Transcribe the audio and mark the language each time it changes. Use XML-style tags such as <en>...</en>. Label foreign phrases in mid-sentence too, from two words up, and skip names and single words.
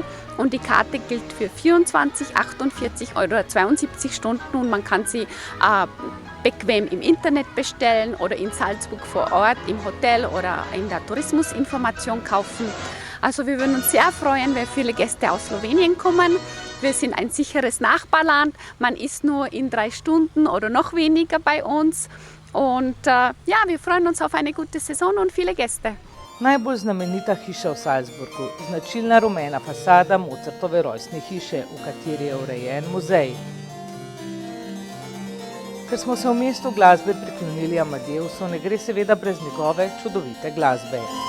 <de>Und die Karte gilt für 24, 48 oder 72 Stunden und man kann sie bequem im Internet bestellen oder in Salzburg vor Ort im Hotel oder in der Tourismusinformation kaufen. Also wir würden uns sehr freuen, wenn viele Gäste aus Slowenien kommen. Wir sind ein sicheres Nachbarland. Man ist nur in 3 Stunden oder noch weniger bei uns. Und ja, wir freuen uns auf eine gute Saison und viele Gäste.</de> <sl>Najbolj znamenita hiša v Salzburgu, značilna rumena fasada Mozartove rojstne hiše, v kateri je urejen muzej. Ker smo se v mestu glasbe priklonili Amadeusu, ne gre seveda brez njegove čudovite glasbe.</sl>